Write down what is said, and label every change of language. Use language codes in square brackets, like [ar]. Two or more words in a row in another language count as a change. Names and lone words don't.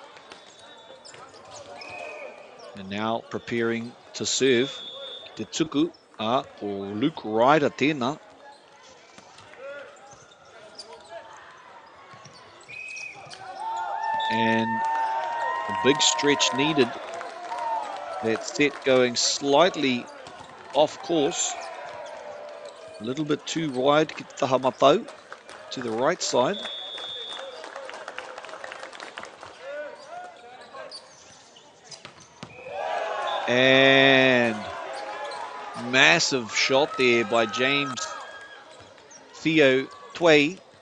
[en] And now preparing to serve. [mi] Te tuku a o Luke Ryder tēnā. [en] And a big stretch needed. That set going slightly off course. A little bit too wide, [mi] ki te taha matau [en] to the right side. And massive shot there by James Theo Tway.